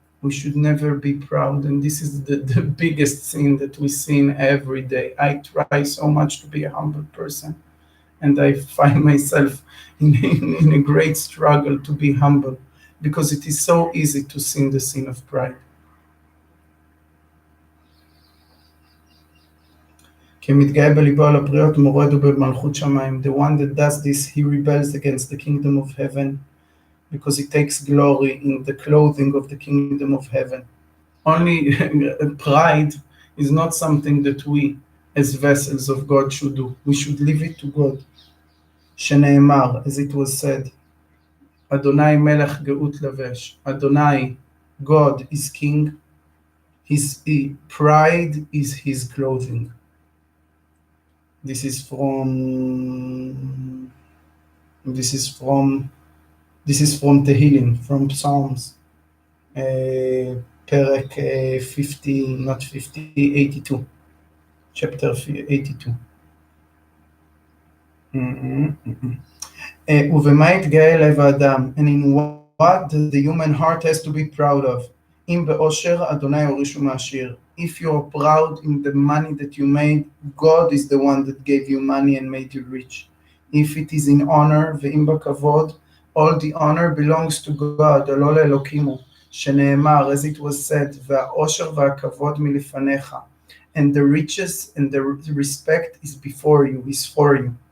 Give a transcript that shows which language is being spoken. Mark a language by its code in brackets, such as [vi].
[en] We should never be proud, and this is the biggest sin that we see every day. I try so much to be a humble person, and I find myself in a great struggle to be humble, because it is so easy to sin the sin of pride. [he] כי מתגאה בליבו על הבריות, מורד הוא במלכות שמיים. [en] The one that does this, he rebels against the kingdom of heaven, because he takes glory in the clothing of the kingdom of heaven. Only pride is not something that we, as vessels of God, should do. We should leave it to God. [he] שנאמר, [en] as it was said, [he] Adonai melech geut lavesh. [en] Adonai, God, is king. His pride is his clothing. This is from Tehillim, from Psalms, פרק 50, not 50, 82, chapter 82. [he] ובמה יתגאה לב האדם, [en] and in what the human heart has to be proud of. [he] אם באושר, אדוני הוריש ומעשיר. [en] If you are proud in the money that you made, God is the one that gave you money and made you rich. If it is in honor, [he] ואם בכבוד, [en] all the honor belongs to God, [he] לא לאלוקימו, שנאמר, [en] as it was said, [he] והאושר והכבוד מלפניך, [en] and the riches and the respect is before you, is for you.